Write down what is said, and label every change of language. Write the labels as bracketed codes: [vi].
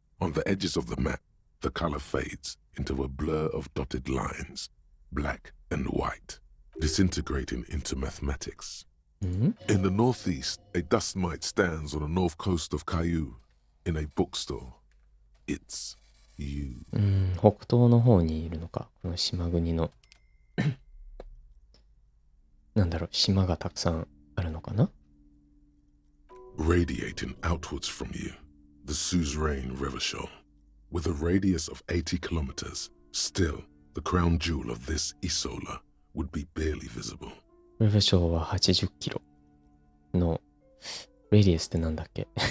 [en] On the edges of the map, the color fades into a blur of dotted lines, black and white, disintegrating into mathematics. In the northeast, a dust mite stands on the north coast of Caillou in a bookstore. It's you. [ja] 北東の方にいるのか。この島国のなんだろう、島がたくさんあるのかな？ [en] Radiating outwards from you, the suzerain Revachol, with a radius of 80 kilometers, still, the crown jewel of this Isola would be barely visible. [ja] レベショーは80キロの、レディアスってなんだっけ？